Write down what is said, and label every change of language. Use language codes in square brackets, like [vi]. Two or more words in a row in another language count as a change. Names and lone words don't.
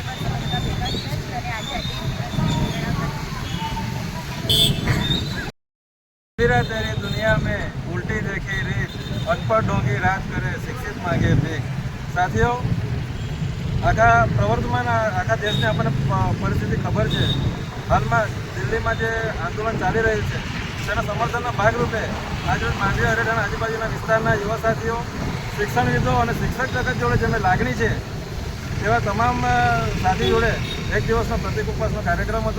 [gu] તેમાં બધા ભેગા થયા છે અને આજે [hi] तेरी दुनिया में उल्टी देखी रीत, अनपढ़ ढोंगी राज करे, शिक्षित मांगे भीख। [gu] સાથીઓ, આખા પ્રવર્તમાન આખા દેશને આપણને પરિસ્થિતિ ખબર છે। હાલમાં દિલ્હીમાં જે આંદોલન ચાલી રહ્યું છે તેના સમર્થનના ભાગરૂપે આજે માંડવી હરેઠાણા આજુબાજુના વિસ્તારના યુવા સાથીઓ, શિક્ષણવિદો અને શિક્ષક જગત જોડે જેમને લાગણી છે તેવા તમામ સાથી જોડે એક દિવસનો પ્રતિક ઉપવાસનો કાર્યક્રમ હતો।